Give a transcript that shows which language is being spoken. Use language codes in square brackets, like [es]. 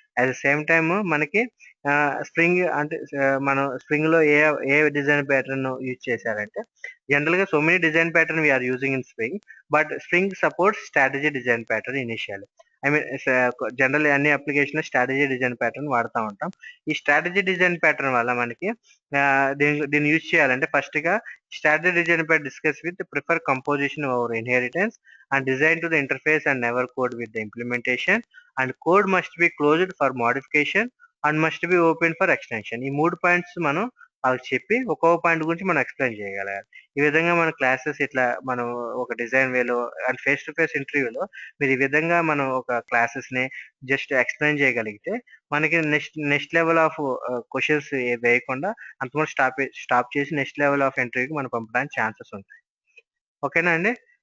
[te] At the same time మనకి spring అంటే మనం స్ప్రింగ్‌లో ఏ డిజైన్ ప్యాటర్న్ యూజ్ చేశారంటే జనరల్‌గా [en] So many design pattern we are using in spring. [te] But spring supports strategy design pattern initially. I mean generally అన్ని అప్లికేషన్‌లో strategy design pattern వాడుతా ఉంటాం. ఈ strategy design pattern వల్ల మనకి దీన్ని యూజ్ చేయాలంటే ఫస్ట్‌గా strategy design pi discuss with prefer composition over inheritance [en] and design to the interface and never code with the implementation, and code must be closed for modification and must be open for extension. [te] ఈ 3 points మనం వాళ్ళకి చెప్పి ఒక్కొక్క point గురించి మనం explain చేయగలగాలి. ఈ విధంగా మన క్లాసెస్ ఇట్లా మనం ఒక డిజైన్ వేలో అండ్ ఫేస్ టు ఫేస్ ఇంటర్వ్యూలో మీరు ఈ విధంగా మనం ఒక క్లాసెస్‌ని జస్ట్ ఎక్స్‌ప్లెయిన్ చేయగలిగితే మనకి నెక్స్ట్ లెవెల్ ఆఫ్ క్వెషన్స్ వేయకుండా అంతవరకు స్టాప్ చేసి నెక్స్ట్ లెవెల్ ఆఫ్ ఇంటర్వ్యూకి మనం పంపడానికి ఛాన్సెస్ ఉంటాయి. ఓకేనా అండి?